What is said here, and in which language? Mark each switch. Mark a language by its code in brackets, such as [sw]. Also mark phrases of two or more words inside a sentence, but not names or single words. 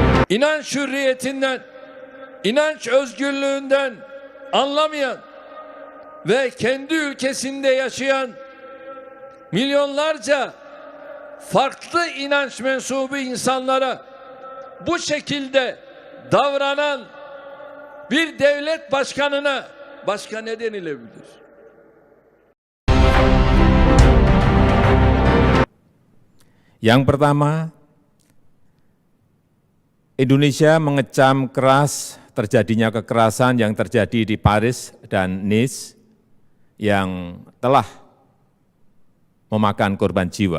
[tr] inanç hürriyetinden, inanç özgürlüğünden anlamayan ve kendi ülkesinde yaşayan milyonlarca farklı inanç mensubu insanlara bu şekilde davranan bir devlet başkanına başka ne denilebilir? [id] Yang pertama, Indonesia mengecam keras terjadinya kekerasan yang terjadi di Paris dan Nice yang telah memakan korban jiwa.